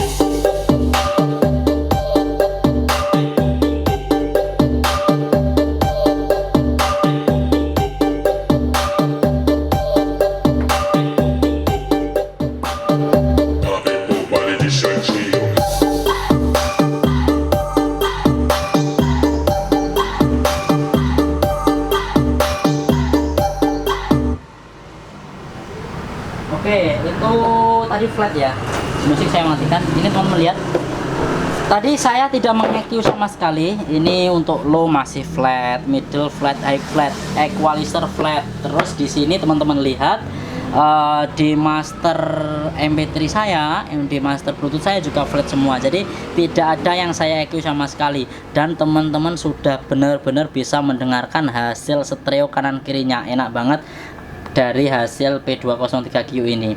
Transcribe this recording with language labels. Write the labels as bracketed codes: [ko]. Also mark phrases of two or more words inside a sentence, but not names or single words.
[pt] Ela vem pro baile de shortinho. [id] Oke, itu tadi flat ya. Musik saya matikan. Ini teman-teman lihat. Tadi saya tidak meng-EQ sama sekali. Ini untuk low masih flat, [en] middle flat, high flat, equalizer flat. [id] Terus di sini teman-teman lihat di master MP3 saya, di master Bluetooth saya juga flat semua. Jadi tidak ada yang saya EQ sama sekali. Dan teman-teman sudah benar-benar bisa mendengarkan hasil stereo kanan kirinya. Enak banget dari hasil P203Q ini.